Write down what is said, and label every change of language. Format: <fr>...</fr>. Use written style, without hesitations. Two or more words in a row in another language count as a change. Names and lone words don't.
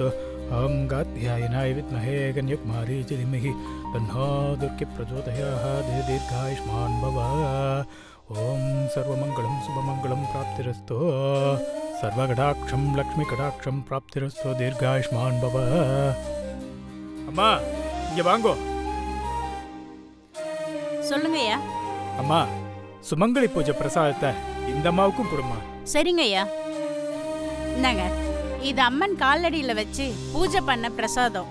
<sa>अहं गात्यायनाय विद्महे कन्याकुमारी च धीमहि तन्नो दुर्गे प्रचोदयात्। दीर्घायुष्मान् भव। ओम सर्वमंगलम शुभमंगलम प्राप्तिरस्तु। सर्वकटाक्षं लक्ष्मीकटाक्षं प्राप्तिरस्तु। दीर्घायुष्मान् भव।</sa> <ta>அம்மா இங்க வாங்கோ. சொல்லுங்கய்யா. அம்மா சுமங்கலி பூஜை பிரசாதத்தை இந்த அம்மாவுக்கும் கொடுமா. சரிங்கய்யா. இந்தாங்க, இது அம்மன் காலடியில வச்சு பூஜை பண்ண பிரசாதம்.</ta>